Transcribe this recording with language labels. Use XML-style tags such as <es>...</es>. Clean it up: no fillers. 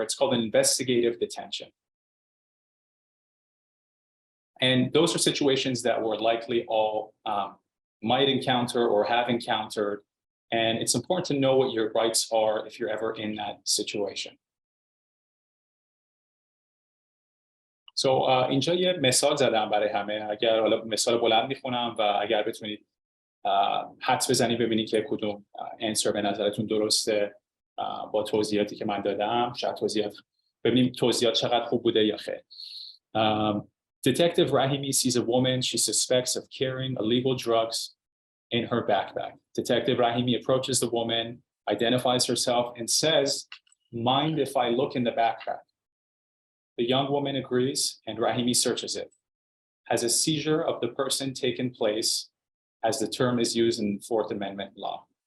<en>It's called an investigative detention. And those are situations that we're likely all might encounter or have encountered. And it's important to know what your rights are if you're ever in that situation.</en> <fa>So اینجا یه مثال زدم برای همه. اگر حالا مثال بلند میخونم و اگر بتونید حدس بزنید ببینید که کدوم answer به نظرتون درسته با توضیحاتی که من دادم. شاید ببینیم توضیحات چقدر خوب بوده یا خیر.</fa> <en>Detective Rahimi sees a woman she suspects of carrying illegal drugs in her backpack. Detective Rahimi approaches the woman, identifies herself, and says, "Mind if I look in the backpack?" The young woman agrees, and Rahimi searches it. Has a seizure of the person taken place, as the term is used in the Fourth Amendment law?</en>